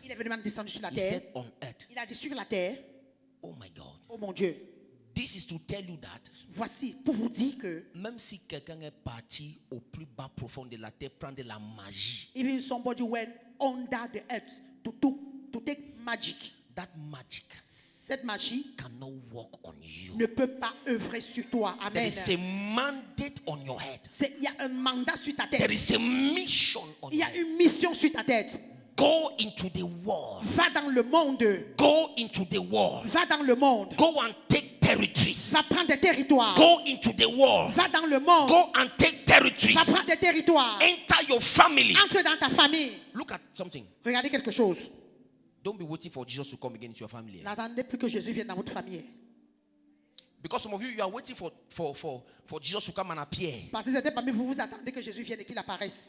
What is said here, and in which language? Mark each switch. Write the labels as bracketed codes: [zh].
[fr] il est venu même descendu sur la [en] He [fr] terre. [en] said on earth, [fr] Il a dit sur la terre, [en] oh my God. [fr] oh mon Dieu, [en] This is to tell you that [fr] voici pour vous dire que même si quelqu'un est parti au plus bas profond de la terre prendre de la magie, [en] even somebody went under the earth to take magic, that magic [fr] cette magie [en] cannot work on you. [fr] ne peut pas œuvrer sur toi. [en] There Amen. is a mandate on your head. [fr] Il y a un mandat sur ta [en] There [fr] tête. [en] is a mission on [fr] Il y [en] your [fr] a [en] head. [fr] une mission sur ta tête. [en] Go into the world. [fr] Va dans le monde. [en] Go into the world. [fr] Va dans le monde. [en] Go and take territories. [fr] Va prendre des territoires. [en] Go into the world. [fr] Va dans le monde. [en] Go and take territories. [fr] Va prendre des territoires. [en] Enter your family. [fr] Entre dans ta famille. [en] Look at something. [fr] Regardez quelque chose. [en] Don't be waiting for Jesus to come again into your family. [fr] N'attendez plus que Jésus vienne dans votre famille. [en] Because some of you are waiting for Jesus to come and appear. [fr] Parce que c'était parmi vous, vous attendez que Jésus vienne et qu'il apparaisse.